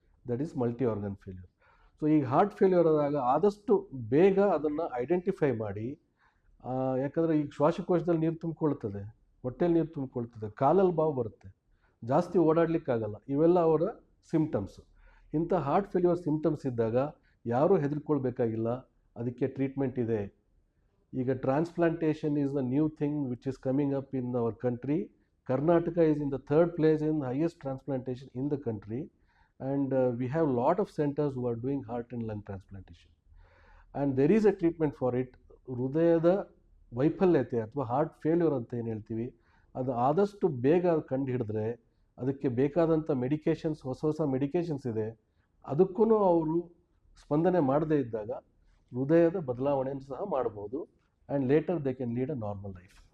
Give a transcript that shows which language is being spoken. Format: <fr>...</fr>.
<en>That is multi organ failure.</en> <kn>So ಈಗ heart failure ಆದಾಗ ಆದಷ್ಟು ಬೇಗ ಅದನ್ನು ಐಡೆಂಟಿಫೈ ಮಾಡಿ, ಯಾಕಂದರೆ ಈಗ ಶ್ವಾಸಕೋಶದಲ್ಲಿ ನೀರು ತುಂಬಿಕೊಳ್ತದೆ, ಹೊಟ್ಟೆಲಿ ನೀರು ತುಂಬಿಕೊಳ್ತದೆ, ಕಾಲಲ್ಲಿ ಬಾವು ಬರುತ್ತೆ, ಜಾಸ್ತಿ ಓಡಾಡಲಿಕ್ಕಾಗಲ್ಲ. ಇವೆಲ್ಲ ಅವರ ಸಿಮ್ಟಮ್ಸು. ಇಂಥ ಹಾರ್ಟ್ ಫೇಲ್ಯೂರ್ ಸಿಮ್ಟಮ್ಸ್ ಇದ್ದಾಗ ಯಾರೂ ಹೆದರ್ಕೊಳ್ಬೇಕಾಗಿಲ್ಲ, ಅದಕ್ಕೆ ಟ್ರೀಟ್ಮೆಂಟ್ ಇದೆ.</kn> <en>ಈಗ transplantation is the new thing which is coming up in our country. Karnataka is in the 3rd place in highest transplantation in the country, and we have lot of centers who are doing heart and lung transplantation, and there is a treatment for it.</en> <kn>ಹೃದಯದ ವೈಫಲ್ಯತೆ ಅಥವಾ heart failure ಅಂತ ಏನು ಹೇಳ್ತೀವಿ, ಅದು ಆದಷ್ಟು ಬೇಗ ಕಂಡು ಹಿಡಿದ್ರೆ ಅದಕ್ಕೆ ಬೇಕಾದಂಥ ಮೆಡಿಕೇಷನ್ಸ್, ಹೊಸ ಮೆಡಿಕೇಷನ್ಸ್ ಇದೆ, ಅದಕ್ಕೂ ಅವರು ಸ್ಪಂದನೆ ಮಾಡದೇ ಇದ್ದಾಗ ಹೃದಯದ ಬದಲಾವಣೆಯನ್ನು ಸಹ ಮಾಡ್ಬೋದು,</kn> <en>And later they can lead a normal life.</en>